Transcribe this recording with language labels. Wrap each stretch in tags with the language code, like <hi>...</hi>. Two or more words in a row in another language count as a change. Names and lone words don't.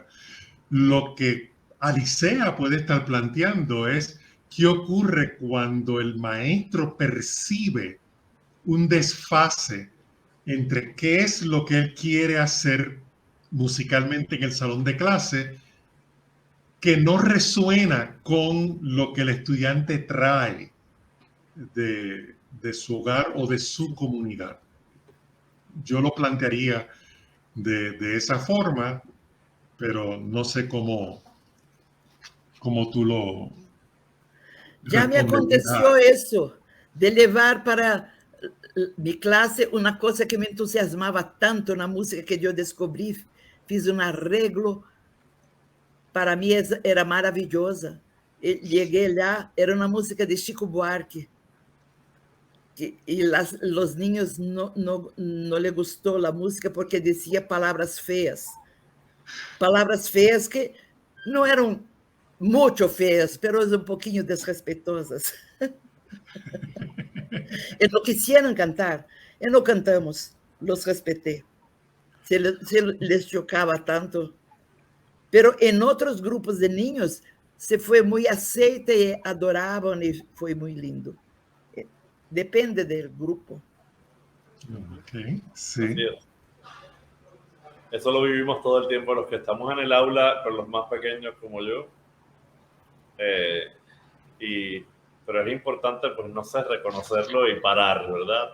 <es>Lo que Alicea puede estar planteando es qué ocurre cuando el maestro percibe un desfase entre qué es lo que él quiere hacer musicalmente en el salón de clase, que no resuena con lo que el estudiante trae de su hogar o de su comunidad. Yo lo plantearía de esa forma, pero no sé cómo tú lo... Ya me aconteció eso,</es> <pt>de levar para mi clase uma coisa que me entusiasmava tanto na música que eu descobri, fiz um arreglo. Para mim era maravilhosa. Cheguei lá, era uma música de Chico Buarque. E os niños não lhe gostou a música porque dizia palavras feias. Palavras feias que não eram muito feias, mas um pouquinho desrespeitosas. E não quisieron cantar, e não cantamos,</pt> <es>los respeté. Se les chocava tanto. Pero</es> <pt>em outros grupos de niños se foi muito aceite e adoravam e foi muito lindo.</pt> <es>Depende del grupo. Ok, sí. Así es. Eso lo vivimos todo el tiempo los que estamos en el aula con los más pequeños como yo. Pero es importante, pues, no sé, reconocerlo y parar, ¿verdad?</es>